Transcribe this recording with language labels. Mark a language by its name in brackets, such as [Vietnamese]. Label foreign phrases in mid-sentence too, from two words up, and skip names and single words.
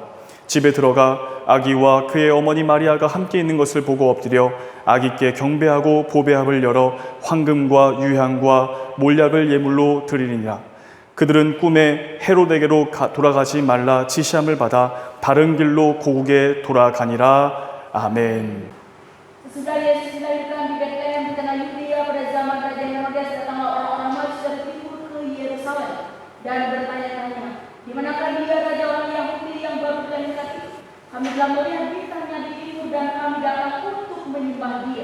[Korean] 집에 들어가 아기와 그의 어머니 마리아가 함께 있는 것을 보고 엎드려 아기께 경배하고 보배합을 열어 황금과 유향과 몰약을 예물로 드리니라. 그들은 꿈에 헤롯에게로 돌아가지 말라 지시함을 받아 바른 길로 고국에 돌아가니라. 아멘. [Indonesian] Sesudah Yesus dilahirkan di Betlehem di tanah Yudea pada zaman Raja Herodes, datanglah orang-orang Majus dari timur ke Yerusalem dan bertanya-tanya, di manakah dia raja orang Yahudi yang baru dilahirkan itu? Kami telah melihat bintangnya di timur dan kami datang untuk menyembah dia.